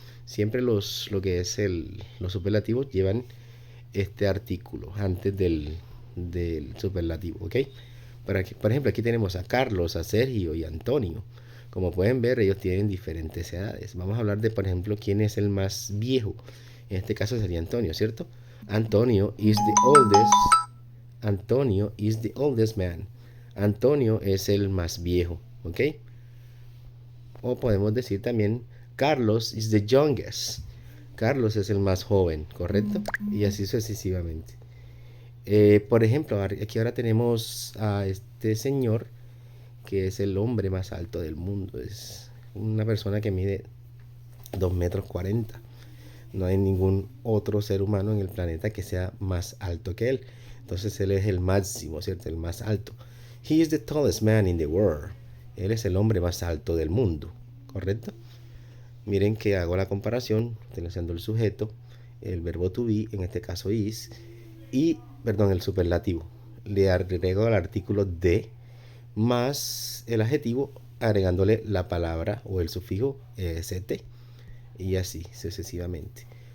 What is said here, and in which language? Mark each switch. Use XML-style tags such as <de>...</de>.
<es>Siempre los superlativos llevan este artículo antes del superlativo, ¿ok? Por ejemplo, aquí tenemos a Carlos, a Sergio y a Antonio. Como pueden ver, ellos tienen diferentes edades. Vamos a hablar de, por ejemplo, quién es el más viejo. En este caso sería Antonio, ¿cierto?</es> <en>Antonio is the oldest. Antonio is the oldest man.</en> <es>Antonio es el más viejo, ¿ok? O podemos decir también</es> <en>Carlos is the youngest.</en> <es>Carlos es el más joven, ¿correcto? Y así sucesivamente. Por ejemplo, aquí ahora tenemos a este señor que es el hombre más alto del mundo. Es una persona que mide 2,40 m. No hay ningún otro ser humano en el planeta que sea más alto que él. Entonces él es el máximo, ¿cierto? El más alto.</es> <en>He is the tallest man in the world.</en> <es>Él es el hombre más alto del mundo, ¿correcto? Miren que hago la comparación utilizando el sujeto, el verbo to be, en este caso is, y, el superlativo. Le agrego el artículo de más el adjetivo agregándole la palabra o el sufijo est y así sucesivamente.</es>